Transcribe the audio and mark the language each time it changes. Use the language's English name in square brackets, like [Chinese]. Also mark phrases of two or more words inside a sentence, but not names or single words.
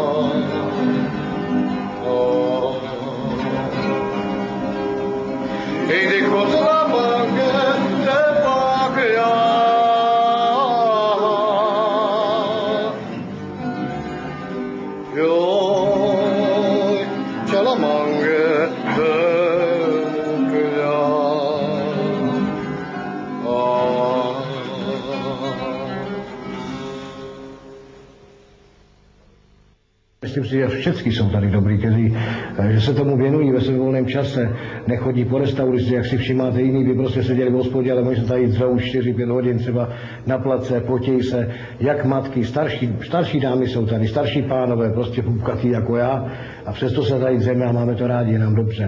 [Czech] Ege kozla mangete magya Yo chala mangete mugya Myslím si, že všichni jsou tady dobrý, kteří že se tomu věnují ve svém volném čase, nechodí po restauraci, jak si všimáte jiný, by prostě seděli v hospodě, ale oni se tady dřou 4-5 hodin třeba na place, potějí se, jak matky, starší dámy jsou tady, starší pánové, prostě půvkatý jako já, a přesto se tady dřeme a máme to rádi, nám dobře.